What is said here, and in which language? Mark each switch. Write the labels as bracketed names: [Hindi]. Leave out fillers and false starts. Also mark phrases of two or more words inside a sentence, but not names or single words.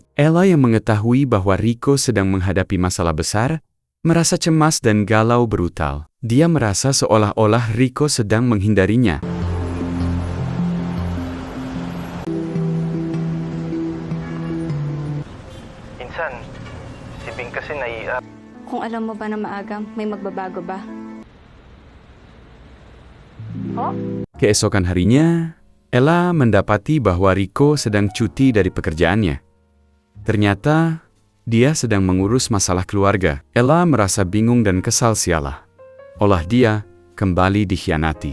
[Indonesian] Ella yang mengetahui bahwa Rico sedang menghadapi masalah besar, merasa cemas dan galau brutal. Dia merasa seolah-olah Rico sedang menghindarinya. [Filipino] Insan, si Bing kasi naiiyak. Kung alam mo ba na maaga, may magbabago ba? [Indonesian] Keesokan harinya, Ella mendapati bahwa Rico sedang cuti dari pekerjaannya. Ternyata, dia sedang mengurus masalah keluarga. Ella merasa bingung dan kesal sialah. Olah dia kembali dikhianati.